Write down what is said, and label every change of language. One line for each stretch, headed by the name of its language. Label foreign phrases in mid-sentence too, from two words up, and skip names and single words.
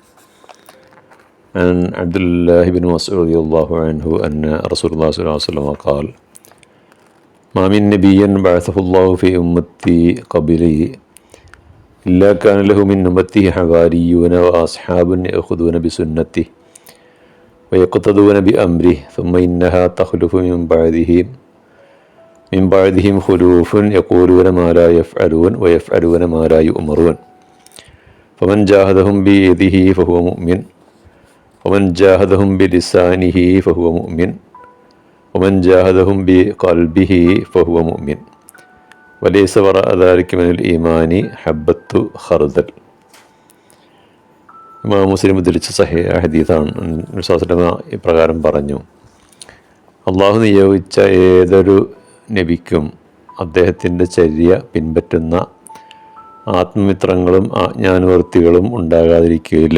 Arabic: عن عبد الله بن مسعود رضي الله عنه أن رسول الله صلى الله عليه وسلم قال ما من نبي بعثه الله في أمة قبلي إلا كان له من أمته حواريون وأصحاب يأخذون بسنته ويقتدون بأمره ثم إنها تخلف من بعدهم خلوف يقولون ما لا يفعلون ويفعلون ما لا يؤمرون فمن جاهدهم بيده فهو مؤمن ومن جاهدهم بلسانه فهو مؤمن ومن جاهدهم بقلبه فهو مؤمن وليس وراء ذلك من الإيمان حبة خردل.
Malayalam: ഇമാം മുസ്ലിം ഉദ്ധരിച്ച സഹീഹ് ഹദീസാണ്. ഇപ്രകാരം പറഞ്ഞു: അള്ളാഹു നിയോഗിച്ച ഏതൊരു നബിക്കും അദ്ദേഹത്തിൻ്റെ ചര്യ പിൻപറ്റുന്ന ആത്മമിത്രങ്ങളും ആജ്ഞാനുവർത്തികളും ഉണ്ടാകാതിരിക്കുകയില്ല.